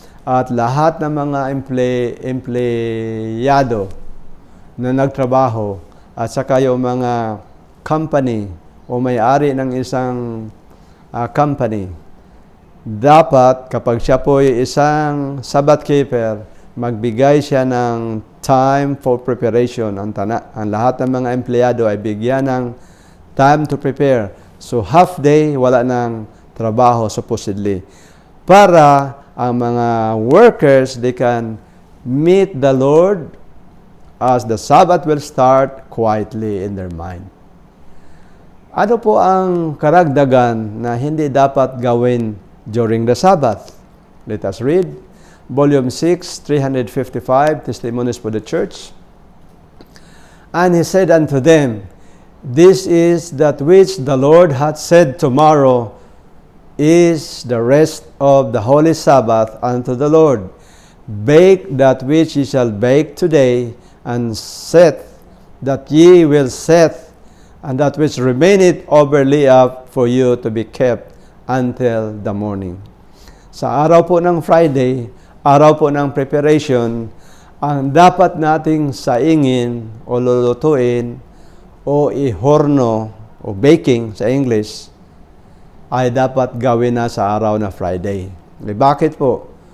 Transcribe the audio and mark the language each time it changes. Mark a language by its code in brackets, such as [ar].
[tl] At lahat ng mga empleyado na nagtrabaho at saka yung mga company o may-ari ng isang company, dapat kapag siya po ay isang Sabbath keeper, magbigay siya ng [en] time for preparation. [tl] Ang lahat ng mga empleyado ay bigyan ng [en] time to prepare. [tl] So half day, wala ng trabaho supposedly. Para ang mga workers, [en] they can meet the Lord as the Sabbath will start quietly in their mind. [tl] Ano po ang karagdagan na hindi dapat gawin during the Sabbath? [en] Let us read. Volume 6, 355, Testimonies for the Church. And he said unto them, This is that which the Lord hath said tomorrow is the rest of the holy Sabbath unto the Lord. Bake that which ye shall bake today, and set that ye will set, and that which remaineth overly up for you to be kept until the morning. [tl] Sa araw po ng Friday, araw po ng preparation, ang dapat nating saingin o lulutuin o ihorno o baking sa English ay dapat gawin na sa araw na Friday. Bakit po?